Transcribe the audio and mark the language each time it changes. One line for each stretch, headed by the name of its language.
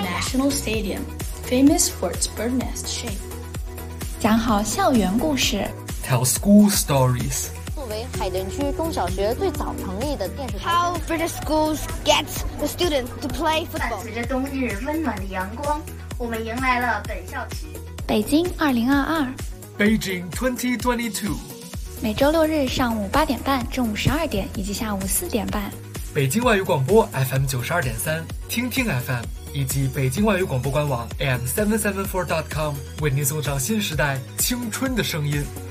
English: The National Stadium, famous for its bird nest shape.
Chinese: 讲好校园故事
English: ，Tell school stories.
Chinese: 作为海淀区中小学最早成立的电视台
English: ，How British schools get the students to play football.
Chinese: 伴随着冬日温暖的阳光，我们迎来了本校区。北京2022。
English: Beijing 2022，
Chinese: 每周六日上午8:30、中午12:00以及下午4:30，北京外语广播 FM92.3、听听 FM 以及北京外语广播官网 am774.com 为您送上新时代青春的声音。